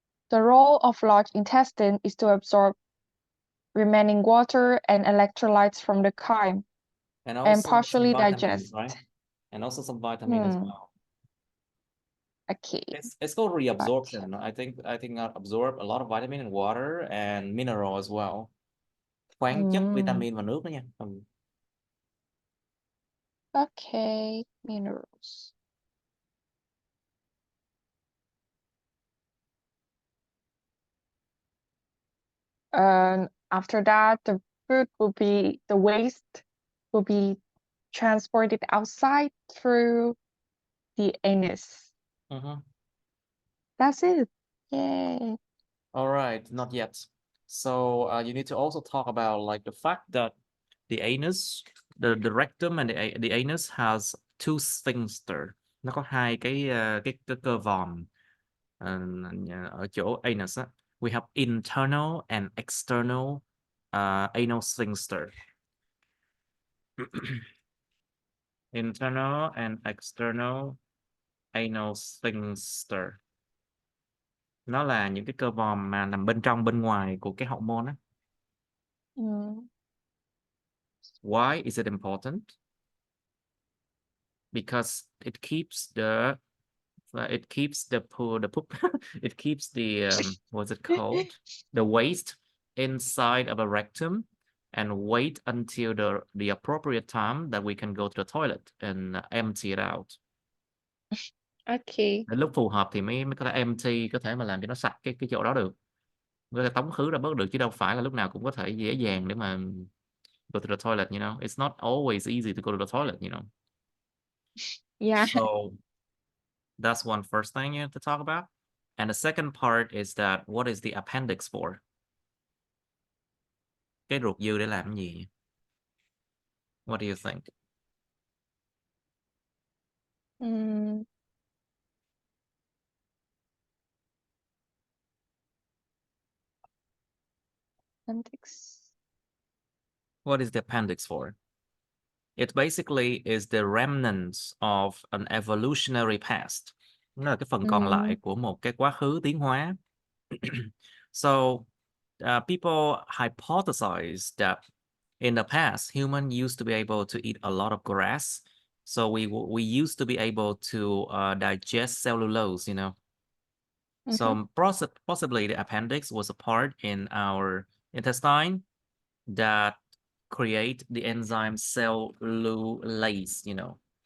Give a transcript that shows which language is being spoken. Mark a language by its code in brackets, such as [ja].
[en] The role of large intestine is to absorb remaining water and electrolytes from the chyme And and also partially some vitamins, digest. right? And also some vitamin as well. Okay. It's called reabsorption. I think I absorb a lot of vitamin and water and mineral as well. [vi] Khoáng chất, vitamin và nước đó nha. [en] Okay, minerals. And after that, the waste will be transported outside through the anus. That's it. Yay. All right, not yet. So you need to also talk about like the fact that the anus, the rectum and the anus has two sphincter. [vi] Nó có hai cái cơ vòm ở chỗ anus á. [en] We have internal and external anal sphincter. Internal and external anal sphincter. [vi] Nó là những cái cơ vòm mà nằm bên trong bên ngoài của cái hậu môn á. [en] Why is it important? Because it keeps the it keeps the poop it keeps the what's it called, the waste inside of a rectum and wait until the appropriate time that we can go to the toilet and empty it out. Okay. [vi] Đến lúc phù hợp thì mới có thể empty, có thể mà làm cho nó sạch cái chỗ đó được, có thể tống khứ ra bớt được, chứ đâu phải là lúc nào cũng có thể dễ dàng để mà [en] go to the toilet, [vi] it's not always easy to go to the toilet, [en] Yeah. So that's one first thing you have to talk about. And the second part is that what is the appendix for? [vi] cái ruột dư để làm cái gì? [en] What do you think? Appendix. What is the appendix for? It basically is the remnants of an evolutionary past. [vi] Nó là cái phần còn lại của một cái quá khứ tiến hóa. [en] So, people hypothesize that in the past, humans used to be able to eat a lot of grass. So we used to be able to digest cellulose, you know. So possibly the appendix was a part in our intestine that create the enzyme cellulase, you know.